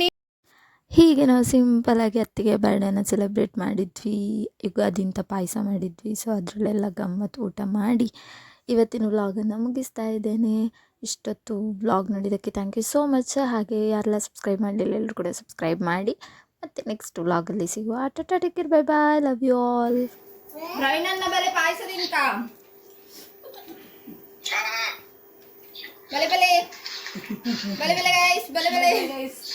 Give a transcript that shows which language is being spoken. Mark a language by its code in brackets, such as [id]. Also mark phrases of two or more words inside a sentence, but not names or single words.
[kn] ಹೀಗೆ ನಾವು ಸಿಂಪಲಾಗಿ ಅತ್ತಿಗೆ ಬರ್ಡೇನ ಸೆಲೆಬ್ರೇಟ್ ಮಾಡಿದ್ವಿ. ಯುಗಾದಿಂತ ಪಾಯಸ ಮಾಡಿದ್ವಿ. ಸೊ ಅದರಲ್ಲೆಲ್ಲ ಗಮ್ಮತ್ತು ಊಟ ಮಾಡಿ ಇವತ್ತಿನ ವ್ಲಾಗನ್ನು ಮುಗಿಸ್ತಾ ಇದ್ದೇನೆ. ಇಷ್ಟೊತ್ತು ವ್ಲಾಗ್ ನೋಡಿದ್ದಕ್ಕೆ [en] thank you so much. [kn] ಹಾಗೆ ಯಾರೆಲ್ಲ ಸಬ್ಸ್ಕ್ರೈಬ್ ಮಾಡಲಿಲ್ಲ ಎಲ್ಲರೂ ಕೂಡ ಸಬ್ಸ್ಕ್ರೈಬ್ ಮಾಡಿ. ಮತ್ತು ನೆಕ್ಸ್ಟ್ ವ್ಲಾಗಲ್ಲಿ ಸಿಗುವ. [en] Take care, bye bye, love you all. [tcy] ರವಿನನ್ನ ಬಲೆ ಪಾಯಸ ತಿನ್ಕ ಬಲೆ ಬಲೆ ಬಲೆ ಬಲೆ ಗೈಸ್ ಬಲೆ ಬಲೆ